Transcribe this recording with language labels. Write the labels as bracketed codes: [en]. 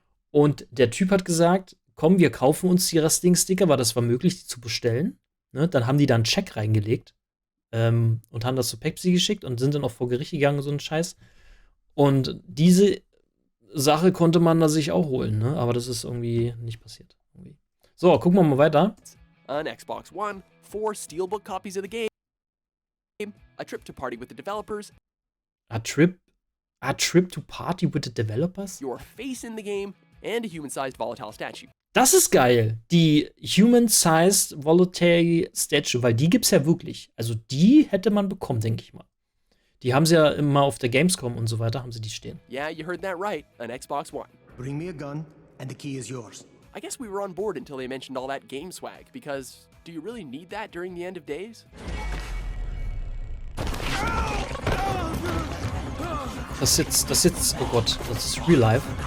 [de] Und der Typ hat gesagt, komm, wir kaufen uns die restlichen Sticker, weil das war möglich, die zu bestellen. Ne? Dann haben die da einen Check reingelegt und haben das zu Pepsi geschickt und sind dann auch vor Gericht gegangen, so ein Scheiß. Und diese Sache konnte man da sich auch holen, ne? Aber das ist irgendwie nicht passiert. Irgendwie. So, gucken wir mal weiter. [en] On Xbox One, 4 Steelbook copies of the game, a trip to party with the developers, a trip to party with the developers? Your face in the game, and a human-sized volatile statue. [de] Das ist geil. Die Human-Sized Volatile Statue, weil die gibt's ja wirklich. Also die hätte man bekommen, denke ich mal. Die haben sie ja immer auf der Gamescom und so weiter, haben sie die stehen. [en] Yeah, you heard that right. An Xbox One. Bring me a gun, and the key is yours. I guess we were on board until they mentioned all that game swag, because do you really need that during the end of days? [de] Das jetzt, oh Gott, das ist [en] Real Life.